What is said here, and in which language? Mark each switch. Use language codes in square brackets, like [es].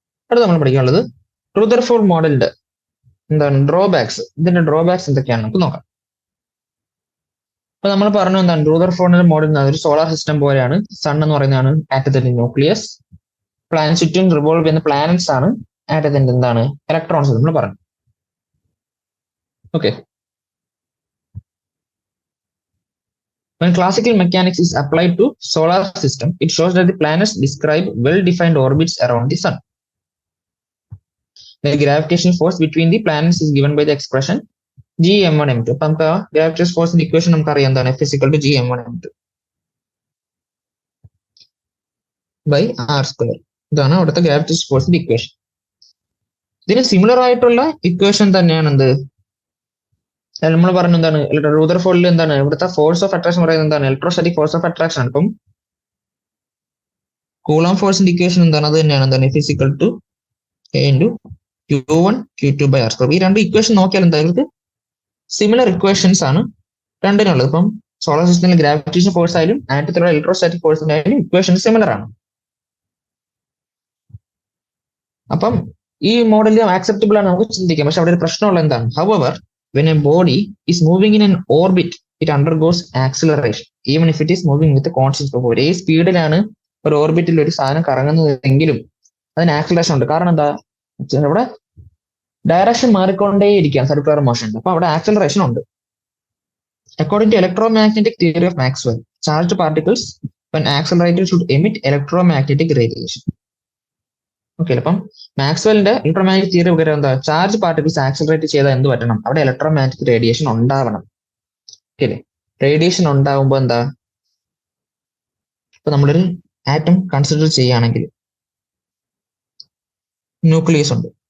[ml] അടുത്ത നമ്മൾ പഠിക്കാനുള്ളത് റുദർഫോർഡ് മോഡലിന്റെ എന്താണ് ഡ്രോബാക്സ്. ഇതിന്റെ ഡ്രോബാക്സ് എന്തൊക്കെയാണ് നമുക്ക് നോക്കാം. അപ്പൊ നമ്മൾ പറഞ്ഞു എന്താണ് റുദർഫോർഡിന്റെ മോഡൽ? ഒരു സോളാർ സിസ്റ്റം പോലെയാണ്. സൺ എന്ന് പറയുന്നതാണ് ആറ്റത്തിന്റെ ന്യൂക്ലിയസ്. പ്ലാനറ്റ് ചുറ്റും റിവോൾവ് ചെയ്യുന്ന പ്ലാനറ്റ്സ് ആണ് ആറ്റത്തിന്റെ എന്താണ് ഇലക്ട്രോൺസ് നമ്മൾ പറഞ്ഞു. [en] Okay, when classical mechanics is applied to solar system, it shows that the planets describe well-defined orbits around the sun. The gravitational force between the planets is given by the expression Gm1m2. [ml] അപ്പൊ നമുക്ക് gravitation ഫോഴ്സിന്റെ equation നമുക്ക് അറിയാം എന്താണ്? F = Gm1m2 by r². ഇതാണ് അവിടുത്തെ gravitation ഫോഴ്സിന്റെ equation. ഇതിന് സിമിലർ ആയിട്ടുള്ള ഇക്വേഷൻ തന്നെയാണ് എന്ത് നമ്മൾ പറഞ്ഞു എന്താണ് റുദർഫോർഡിൽ എന്താണ് ഇവിടുത്തെ ഫോഴ്സ് ഓഫ് അട്രാക്ഷൻ പറയുന്നത് എന്താണ്? ഇലക്ട്രോസ്റ്റാറ്റിക് ഫോഴ്സ് ഓഫ് അട്രാക്ഷൻ ആണ്. അപ്പം കൂളോം ഫോഴ്സിന്റെ ഇക്വേഷൻ എന്താണ്? അത് തന്നെയാണ് എന്താണ്? F = A × Q1 Q2 by r². ഈ രണ്ട് ഇക്വേഷൻ നോക്കിയാൽ എന്താ ഇവർക്ക് സിമിലർ ഇക്വേഷൻസ് ആണ് രണ്ടിനുള്ളത്. ഇപ്പം സോളാർ സിസ്റ്റത്തിൽ ഗ്രാവിറ്റേഷൻ ഫോഴ്സ് ആയാലും ആറ്റത്തിലുള്ള ഇലക്ട്രോസ്റ്റാറ്റിക് ഫോഴ്സിന്റെ ആയാലും ഇക്വേഷൻ സിമിലർ ആണ്. അപ്പം ഈ മോഡൽ ആക്സെപ്റ്റബിൾ ആണ് നമുക്ക് ചിന്തിക്കാം. പക്ഷെ അവിടെ ഒരു പ്രശ്നമുള്ള എന്താണ്? [en] However, when a body is moving in an orbit, it undergoes acceleration even if it is moving with a constant speed. [ml] ഒരേ സ്പീഡിലാണ് ഒരു ഓർബിറ്റിൽ ഒരു സാധനം കറങ്ങുന്നതെങ്കിലും അതിന് ആക്സിലറേഷൻ ഉണ്ട്. കാരണം എന്താ? അവിടെ ഡയറക്ഷൻ മാറിക്കൊണ്ടേയിരിക്കുകയാണ് സർക്കുലർ മോഷൻ. അപ്പൊ അവിടെ ആക്സിലറേഷൻ ഉണ്ട്. [en] According to electromagnetic theory of Maxwell, charged particles when accelerated should emit electromagnetic radiation. [ml] Okay, അപ്പം മാക്സ്വെലിന്റെ ഇലക്ട്രോമാഗ്നറ്റിക് തിയറി പ്രകാരം എന്താ? ചാർജ് പാർട്ടിക്കിൾസ് ആക്സിലറേറ്റ് ചെയ്താൽ എന്ത് പറ്റണം? അവിടെ ഇലക്ട്രോമാഗ്നറ്റിക് റേഡിയേഷൻ ഉണ്ടാവണം. ഓക്കെ, റേഡിയേഷൻ ഉണ്ടാവുമ്പോ എന്താ? ഇപ്പൊ നമ്മളൊരു ആറ്റം കൺസിഡർ ചെയ്യുകയാണെങ്കിൽ ന്യൂക്ലിയസ് ഉണ്ട്.